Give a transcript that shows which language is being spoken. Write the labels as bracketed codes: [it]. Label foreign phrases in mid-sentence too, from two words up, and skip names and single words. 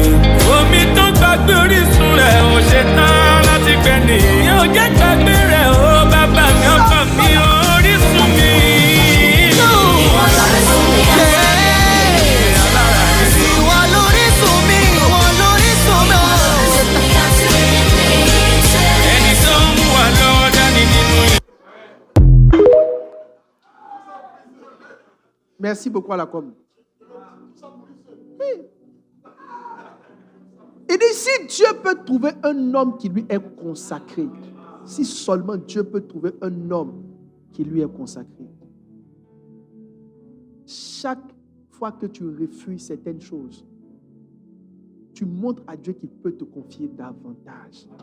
[yo] Omi tó gbàgbé orísun rẹ̀ ò ṣe tán láti gbẹ nìyí ò jẹ́ gbàgbé rẹ̀ ó bàbá mi ọkọ mi orísun mi. Ìwọ lórísun mi ìwọ lórísun mi ìwọ lórísun mi. Ẹni tó ń mú wa lọ́wọ́ dání nínú. [fr] Merci beaucoup à la com. Oui. Dieu peut trouver un homme qui lui est consacré, si seulement Dieu peut trouver un homme qui lui est consacré, chaque fois que tu refuses certaines choses, tu montres à Dieu qu'il peut te confier davantage.